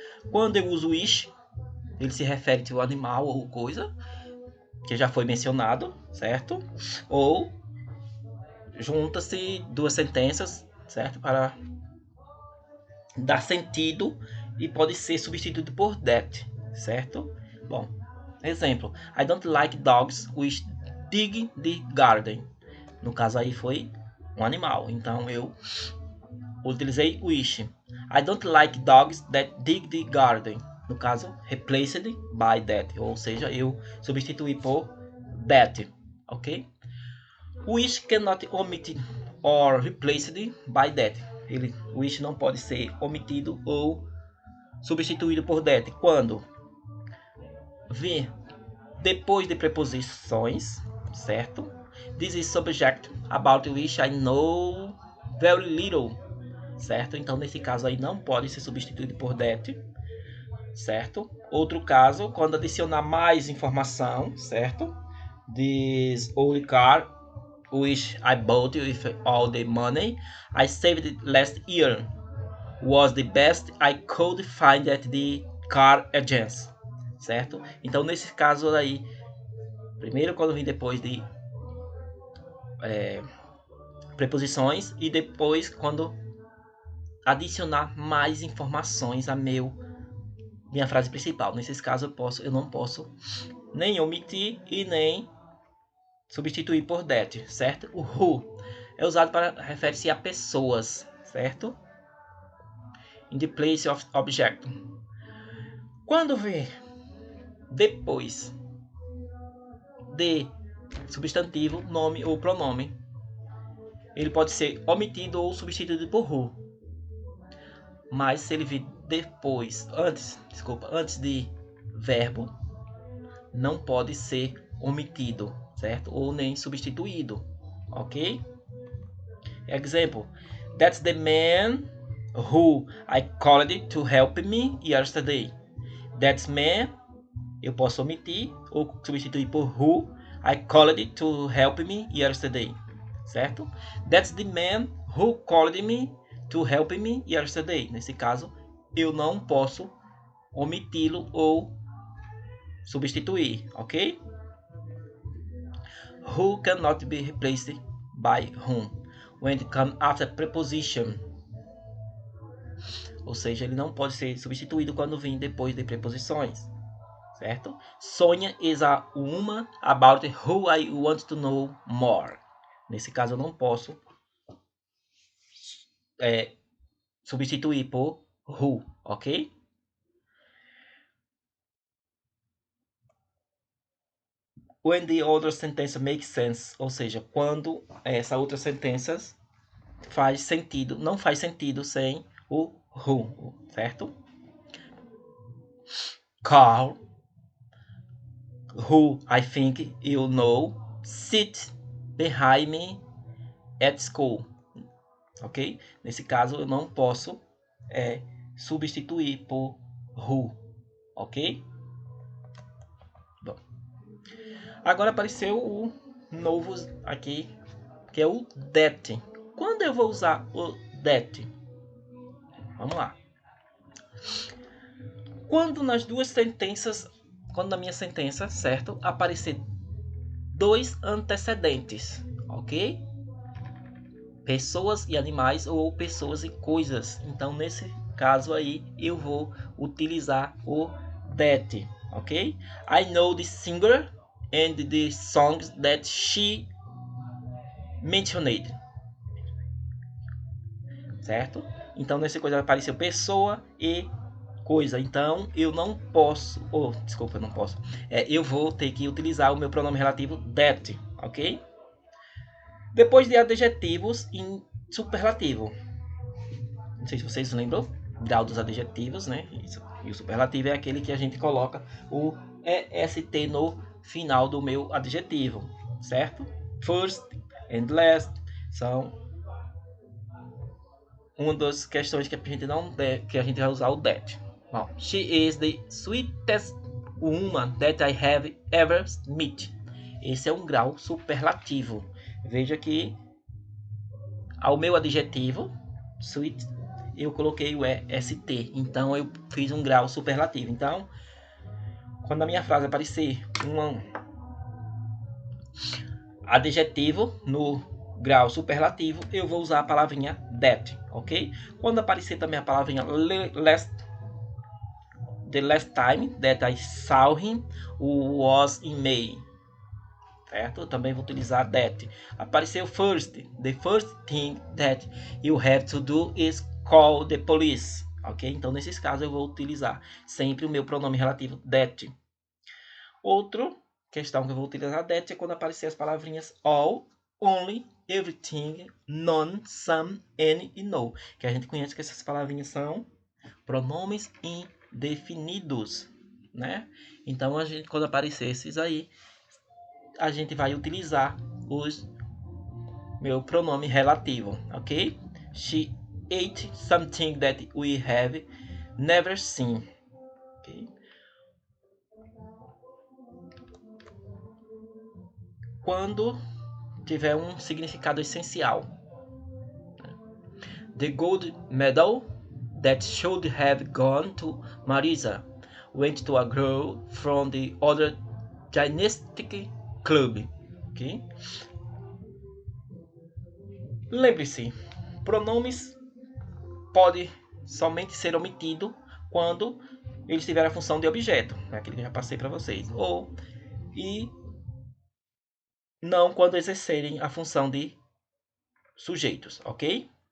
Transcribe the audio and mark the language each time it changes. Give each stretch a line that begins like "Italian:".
Portuguese: Quando eu uso is, ele se refere ao animal ou coisa que já foi mencionado, certo? Ou junta-se duas sentenças, certo? Para dar sentido e pode ser substituído por that, certo? Bom, exemplo,
English: I don't like dogs which dig the garden.
Portuguese: No caso aí foi um animal, então eu utilizei wish.
English: I don't like dogs that dig the garden.
Portuguese: No caso,
English: replaced by that,
Portuguese: ou seja, eu substituí por
English: that, ok? Wish cannot omit or replaced by that.
Portuguese: Wish não pode ser omitido ou substituído por that. Quando? Vir depois de preposições, certo?
English: This is subject about which I know very little,
Portuguese: certo? Então, nesse caso aí, não pode ser substituído por that, certo? Outro caso, quando adicionar mais informação, certo?
English: This old car which I bought with all the money I saved last year was the best I could find at the car agency,
Portuguese: certo? Então, nesse caso aí, primeiro quando vem depois de preposições e depois quando adicionar mais informações a minha frase principal. Nesses casos eu não posso nem omitir e nem substituir por that, certo? O who é usado para referir-se a pessoas, certo?
English: In the place of object.
Portuguese: Quando vem depois de substantivo, nome ou pronome, ele pode ser omitido ou substituído por who. Mas se ele vir depois, antes de verbo, não pode ser omitido, certo? Ou nem substituído, ok?
English: Example: That's the man who I called to help me yesterday. That's man,
Portuguese: eu posso omitir ou substituir por
English: who I called to help me yesterday,
Portuguese: certo?
English: That's the man who called me to help me yesterday.
Portuguese: Nesse caso, eu não posso omiti-lo ou substituir, ok?
English: Who cannot be replaced by whom when it comes after preposition.
Portuguese: Ou seja, ele não pode ser substituído quando vem depois de preposições, certo?
English: Sonia is a woman about who I want to know more.
Portuguese: Nesse caso, eu não posso substituir por who, ok?
English: When the other sentence makes sense,
Portuguese: ou seja, quando essa outra sentença faz sentido, não faz sentido sem o who, certo?
English: Carl, who I think you know, sit behind me at school, ok?
Portuguese: Nesse caso, eu não posso substituir por who, ok? Bom. Agora apareceu o novo aqui, que é o that. Quando eu vou usar o that? Vamos lá. Quando nas duas sentenças, quando na minha sentença, certo, aparecer dois antecedentes, ok? Pessoas e animais ou pessoas e coisas. Então, nesse caso aí, eu vou utilizar o that, ok?
English: I know the singer and the songs that she mentioned,
Portuguese: certo? Então, nesse coisa apareceu pessoa e coisa. Então, eu não posso, desculpa, eu não posso. Eu vou ter que utilizar o meu pronome relativo that, ok? Depois de adjetivos em superlativo. Não sei se vocês lembram grau dos adjetivos, né? E o superlativo é aquele que a gente coloca o EST no final do meu adjetivo, certo? First and last são uma das questões que a gente não que a gente vai usar o that. Bom,
English: she is the sweetest woman that I have ever met.
Portuguese: Esse é um grau superlativo. Veja que ao meu adjetivo sweet eu coloquei o EST, então eu fiz um grau superlativo. Então, quando a minha frase aparecer um adjetivo no grau superlativo, eu vou usar a palavrinha that, ok? Quando aparecer também a palavrinha
English: the last time that I saw him was in May,
Portuguese: certo? Eu também vou utilizar that. Apareceu
English: first, the first thing that you have to do is call the police, ok?
Portuguese: Então, nesses casos, eu vou utilizar sempre o meu pronome relativo that. Outra questão que eu vou utilizar that é quando aparecer as palavrinhas all, only, everything, none, some, any e no. Que a gente conhece que essas palavrinhas são pronomes indefinidos, né? Então, a gente, quando aparecer esses aí, a gente vai utilizar meu pronome relativo, ok?
English: She ate something that we have never seen. Okay?
Portuguese: Quando tiver um significado essencial.
English: The gold medal that should have gone to Marisa went to a girl from the other gymnastic club. Okay?
Portuguese: Lembre-se, pronomes pode somente ser omitido quando eles tiverem a função de objeto, aquele que eu já passei para vocês. E não quando exercerem a função de sujeitos, ok?